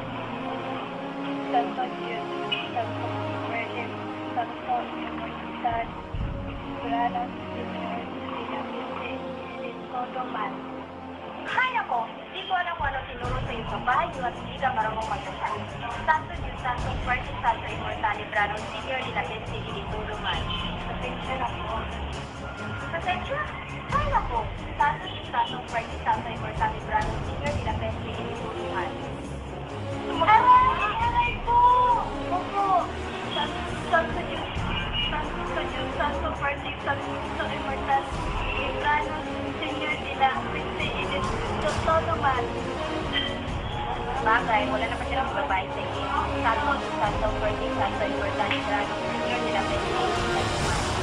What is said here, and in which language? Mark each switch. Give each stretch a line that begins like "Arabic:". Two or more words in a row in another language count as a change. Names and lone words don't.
Spanish: Santo Dios, Santo, Fuerte Santo, Inmortal Librano, Señor de la Peste y de todo mal.
Filipino: Hay ako, di ko alam kung ano tinuro sa iyong babae at hindi ka marunong magdasal.
Spanish: Santo Dios Santo, Fuerte Santo, Inmortal Librano, Señor de la Peste y de todo mal.
Filipino: Pasensya na po. Pasensya? Kaya po,
Spanish: Santo Diyos Santo, Fuerte Santo, Inmortal Librano, Señor de la Peste y de todo mal.
Filipino: Aray po! Opo!
Spanish: Santo Diyos, Santo, Fuerte Santo, Inmortal Librano, Señor de la Peste y de todo mal.
Filipino: Bagay, wala naman silang babae sa iyo.
Spanish: Santo Diyos Santo, Fuerte Santo, Inmortal Librano, Señor de la Peste y de todo mal.